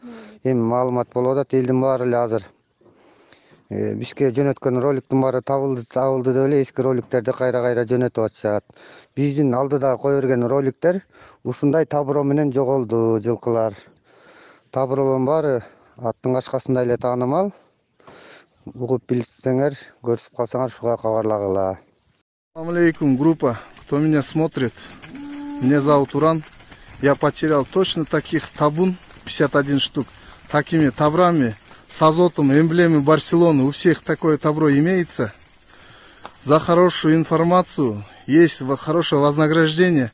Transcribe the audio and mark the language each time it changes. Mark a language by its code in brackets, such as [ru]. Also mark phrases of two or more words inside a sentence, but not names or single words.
[ky] Эми маалымат болуп атат, элдин баары эле азыр бизге жөнөткөн роликтин баары табылды деп эле эски роликтерди кайра жөнөтүп атышат. Биздин алдыда кое берген роликтер ушундай табыроо менен жоголду жылкылар. Табыроолордун баары аттын кашкасындай эле таанымал. Угуп билсеңер, көрүп калсаңар шуга кабарлагыла. [ar] السلام عليكم, [ru] группа. Кто меня смотрит? Меня зовут Уран. Я потерял точно таких табун, 51 штук. Такими табрами с азотом, эмблемы Барселоны. У всех такое табро имеется. За хорошую информацию есть хорошее вознаграждение.